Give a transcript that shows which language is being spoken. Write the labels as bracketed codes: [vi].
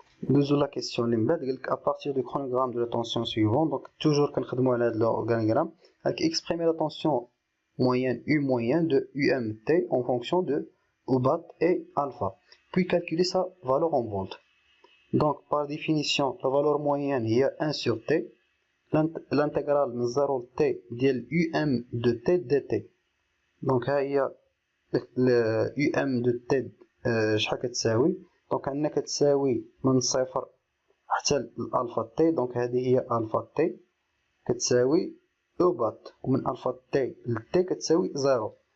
[ar] ندوزو لا كيسيون اللي من بعد قالك ا بارتير دو chronogramme دو لا طونسيون سويفون. دونك توجور كنخدمو على هاد لورغانيغرام. هاك [fr] اكسبريمي لا طونسيون moyenne U moyen de UMT en fonction de U bat et alpha, puis calculer sa valeur en volts. Donc par définition la valeur moyenne [ar] هي [fr] 1 sur T. l'intégrale [ar] من 0 ل T ديال [fr] UM de T dt. [ar] donc ها هي UM de T شحال كتساوي. دونك عندنا كتساوي من 0 حتى الالفا تي. دونك هذه هي الفا تي كتساوي او بات ومن الفا تي لتي كتساوي 0.